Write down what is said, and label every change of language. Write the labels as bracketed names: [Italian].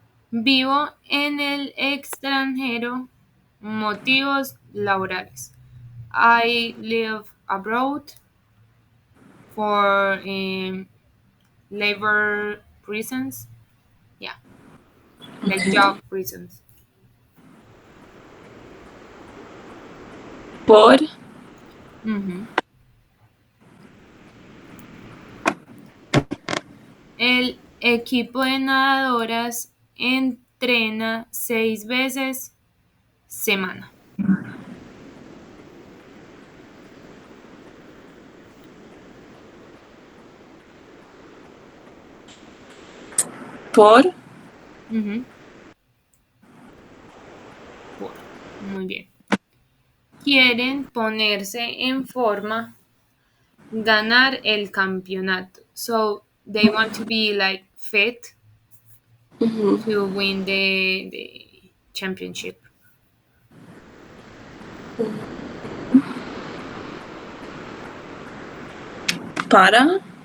[Spanish] Vivo en el extranjero, motivos laborales. [English] I live abroad for labor reasons. Yeah, like Okay. job reasons. [Spanish] Por. Ujú. El equipo de nadadoras entrena 6 veces semana. Por. Ujú. Por. Muy bien. Quieren ponerse en forma, ganar el campeonato. [English] So they want to be like fit Mm-hmm. to win the championship. [Spanish] Para.